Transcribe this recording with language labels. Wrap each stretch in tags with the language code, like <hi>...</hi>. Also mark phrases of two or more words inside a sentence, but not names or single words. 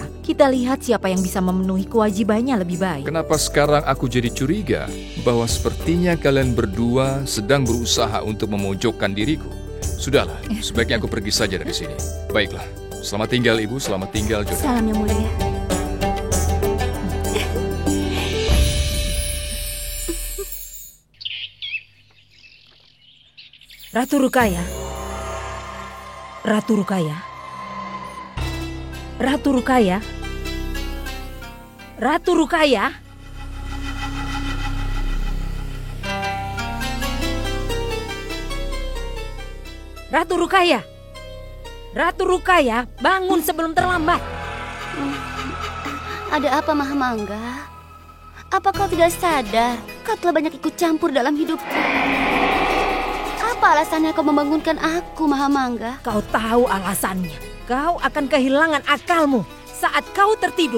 <id>Kita lihat siapa yang bisa memenuhi kewajibannya lebih baik. Kenapa sekarang aku jadi curiga bahwa sepertinya kalian berdua sedang berusaha untuk memojokkan diriku? Sudahlah, sebaiknya aku pergi saja dari sini. Baiklah, selamat tinggal Ibu, selamat tinggal Joda. Salam Yang Mulia. Ratu Rukaya. Ratu Rukaya. Ratu Rukaya. Ratu Rukaya. Ratu Rukaya. Ratu Rukaya, bangun sebelum terlambat. Ada apa, Mahamangga? Apa kau tidak sadar? Kau telah banyak ikut campur dalam hidupku. Apa alasannya kau membangunkan aku, Mahamangga? Kau tahu alasannya. Kau akan kehilangan akalmu saat kau tertidur.</id>